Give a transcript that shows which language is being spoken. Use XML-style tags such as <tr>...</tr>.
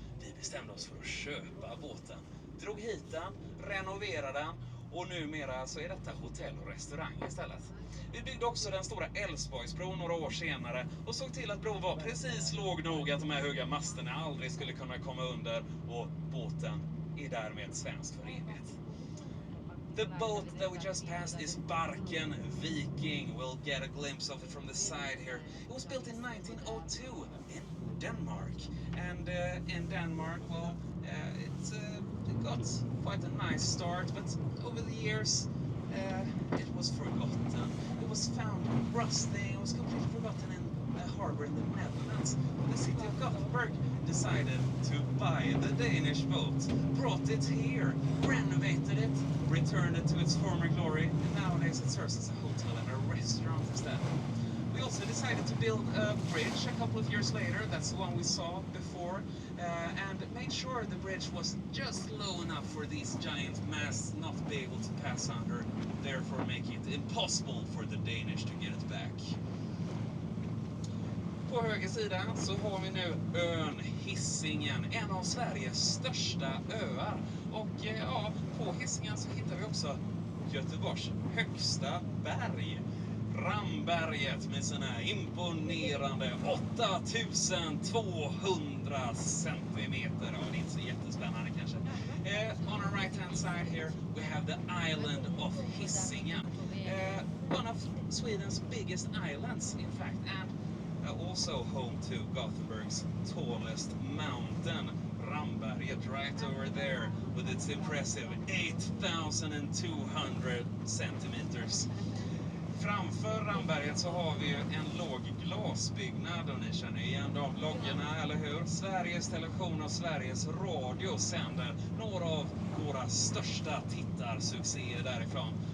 <sv>Vi bestämde oss för att köpa båten, drog hit den, renoverade den och numera så är detta hotell och restaurang istället. Vi byggde också den stora Älvsborgsbron några år senare och såg till att bron var precis låg nog att de här höga masterna aldrig skulle kunna komma under, och båten är därmed svenskt för evigt.</sv> <en>The boat that we just passed is Barken Viking. We'll get a glimpse of it from the side here. It was built in 1902 in Denmark. And in Denmark, well, it got quite a nice start, but over the years it was forgotten. It was found rusting. It was completely forgotten in a harbour in the Netherlands. The city of Gothenburg decided to buy the Danish boat, brought it here, renovated it, returned it to its former glory, and nowadays it serves as a hotel and a restaurant instead. We also decided to build a bridge a couple of years later. That's the one we saw before, and made sure the bridge was just low enough for these giant masts not to be able to pass under, therefore making it impossible for the Danish to get it back.</en> <sv>På höger sida så har vi nu ön Hisingen, en av Sveriges största öar. Och på Hisingen så hittar vi också Göteborgs högsta berg. Ramberget med sina imponerande 8200 centimeter. Ja, det är inte så jättespännande kanske.</sv> <en>On our right hand side here we have the island of Hisingen. One of Sweden's biggest islands in fact, and also home to Gothenburg's tallest mountain, Ramberget, right over there with its impressive 8,200 centimeters.</en> <sv>Framför Ramberget så har vi en låg glasbyggnad och ni känner igen de loggorna, eller hur? Sveriges Television och Sveriges Radio sänder några av våra största tittarsuccéer därifrån.</sv>